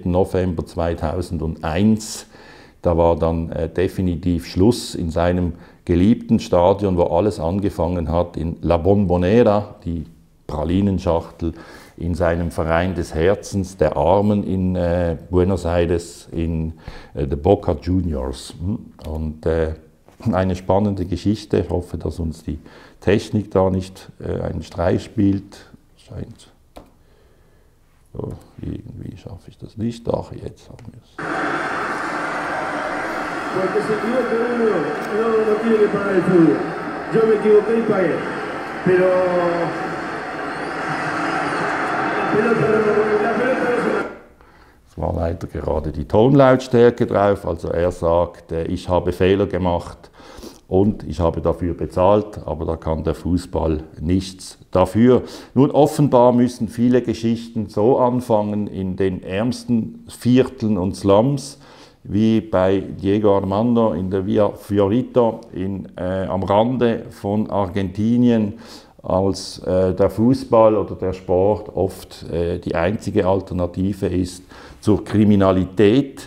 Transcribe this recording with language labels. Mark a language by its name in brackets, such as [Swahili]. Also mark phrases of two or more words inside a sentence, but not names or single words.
[German] November 2001, da war dann definitiv Schluss in seinem geliebten Stadion, wo alles angefangen hat, in La Bombonera, die Pralinenschachtel, in seinem Verein des Herzens der Armen in Buenos Aires, [English] in the Boca Juniors. [German] Und eine spannende Geschichte. Ich hoffe, dass uns die Technik da nicht einen Streich spielt. Scheint. So, irgendwie schaffe ich das nicht. Ach, jetzt haben wir es. [Spanish] Porque se equivoca uno, no tiene que pagar el fútbol. Yo me equivoqué y pagué. Pero la pelota [German] es war leider gerade die Tonlautstärke drauf, also er sagt, ich habe Fehler gemacht und ich habe dafür bezahlt, aber da kann der Fußball nichts dafür. Nun, offenbar müssen viele Geschichten so anfangen in den ärmsten Vierteln und Slums, wie bei Diego Armando in der Via Fiorito am Rande von Argentinien, als der Fußball oder der Sport oft die einzige Alternative ist zur Kriminalität.